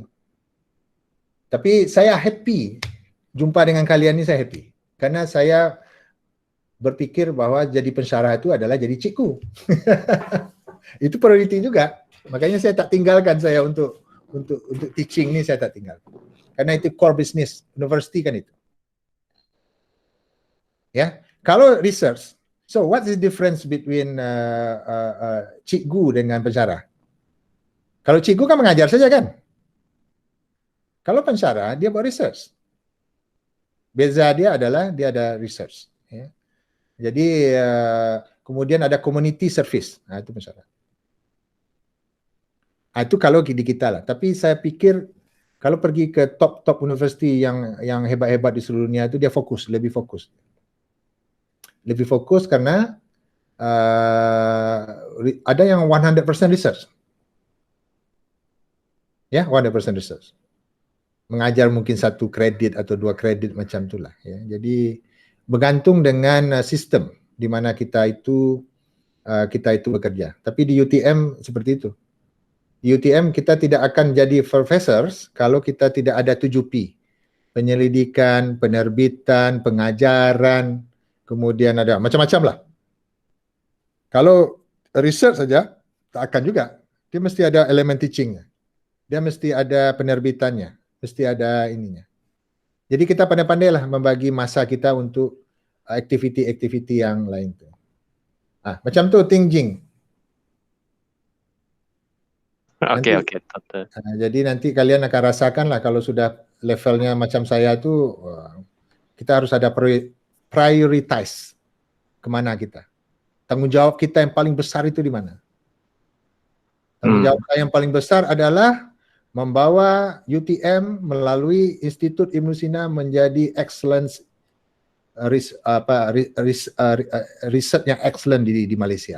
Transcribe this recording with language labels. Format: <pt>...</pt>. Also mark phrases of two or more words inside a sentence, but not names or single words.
<ms>Tapi saya happy jumpa dengan kalian ini, saya happy karena saya berpikir bahwa jadi pensyarah itu adalah jadi cikgu. Itu priority juga. Makanya saya tak tinggalkan saya untuk teaching ini, saya tak tinggal. Karena itu</ms> <en>core business university</en> <ms>kan itu. Ya, kalau</ms> <en>research, so what is the difference between</en> <ms>cikgu dengan pensyarah? Kalau cikgu kan mengajar saja kan. Kalau pensyarah dia buat research. Beza dia adalah dia ada research. Ya. Jadi kemudian ada community service. Nah, itu pensyarah. Nah, itu kalau di kita lah. Tapi saya pikir kalau pergi ke</ms> <en>top university</en> <ms>yang hebat-hebat di seluruh dunia itu dia fokus, lebih fokus. Lebih fokus karena ada yang 100% research. Ya, 100% research. Mengajar mungkin 1 kredit atau 2 kredit macam itulah. Ya. Jadi bergantung dengan sistem di mana kita itu bekerja. Tapi di UTM seperti itu. Di UTM kita tidak akan jadi professors kalau kita tidak ada 7P. Penyelidikan, penerbitan, pengajaran, kemudian ada macam-macam lah. Kalau research saja, tak akan juga. Dia mesti ada elemen teachingnya. Dia mesti ada penerbitannya. Mesti ada ininya. Jadi kita pandai-pandai lah membagi masa kita untuk aktiviti-aktiviti yang lain tu. Macam tu Ting Jing. Oke. Jadi nanti kalian akan rasakan lah kalau sudah levelnya macam saya tu, kita harus ada prioritize kemana kita. Tanggung jawab kita yang paling besar itu di mana? Tanggung jawab yang paling besar adalah membawa UTM melalui Institut Ibnu Sina menjadi excellence riset yang excellent di Malaysia.</ms>